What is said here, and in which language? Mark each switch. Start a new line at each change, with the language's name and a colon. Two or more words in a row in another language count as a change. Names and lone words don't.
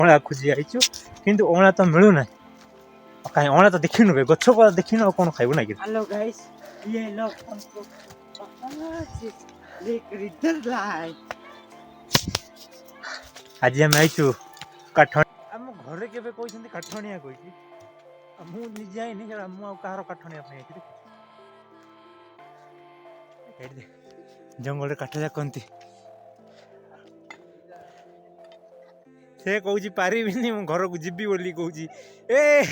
Odia: ଅଁଳା ଖୋଜି ଆଇଛୁ କିନ୍ତୁ ଅଁଳା ତ ମିଳୁନାହିଁ। କାହିଁ ଅଁଳା ତ ଦେଖିନୁ ବେ ଗଛ ପରା ଦେଖିନୁ ଆଉ କଣ ଖାଇବୁ ନାଇଁ କି?
Hindi: हेलो गाइस ये लोग हमको इधर लाए
Odia: ଆଜି ଆମେ ଆଇଛୁ କାଠ ଆମ ଘରେ କେବେ କହିଛନ୍ତି କାଠ ଆଣିବା କହିଛି ମୁଁ ନିଜେ ଆଇନି ମୁଁ ଆଉ କାହାର କାଠ ଆଣିବା ପାଇଁ ଆଇଛି ଦେଖ ଜଙ୍ଗଲରେ କାଠ ଯାକନ୍ତି ସେ କହୁଛି ପାରିବିନି ମୁଁ ଘରକୁ ଯିବି ବୋଲି କହୁଛି ଏ